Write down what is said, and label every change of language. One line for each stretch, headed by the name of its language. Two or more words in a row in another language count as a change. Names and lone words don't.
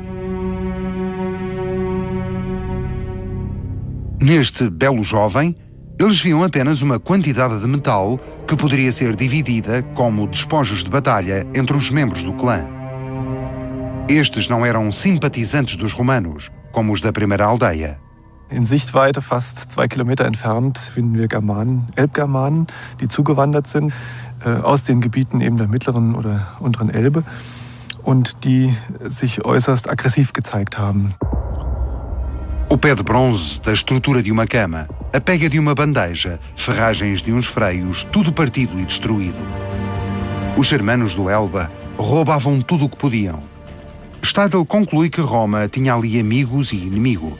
Portuguese: Neste belo jovem, eles viam apenas uma quantidade de metal que poderia ser dividida como despojos de batalha entre os membros do clã. Estes não eram simpatizantes dos romanos, como os da primeira aldeia.
German: In Sichtweite, fast 2 Kilometer entfernt, finden wir Germanen, Elbgermanen, die zugewandert sind aus den Gebieten eben der mittleren oder unteren Elbe und die sich äußerst aggressiv gezeigt haben.
Portuguese: O pé de bronze da estrutura de uma cama, a pega de uma bandeja, ferragens de uns freios, tudo partido e destruído. Os germanos do Elba roubavam tudo o que podiam. Steidl conclui que Roma tinha ali amigos e inimigos.